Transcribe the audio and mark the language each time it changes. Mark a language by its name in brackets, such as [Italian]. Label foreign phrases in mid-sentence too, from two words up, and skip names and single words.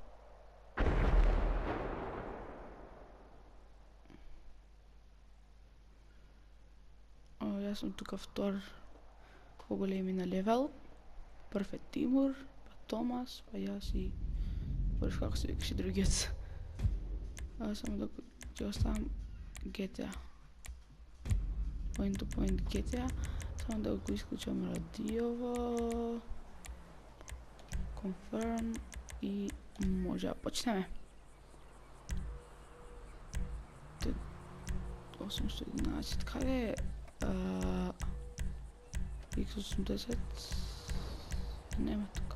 [Macedonian] Јас сум тука втор по големи на левел. Прв е Тимур, па Томас, па јас и Борис, како се викаше другиот. Само да ќе оставам GTA. [English] Point to point GTA. [Macedonian] Само да го исклучам радиово. Confirm и може да почнеме. 811, каде е? X80 нема тука.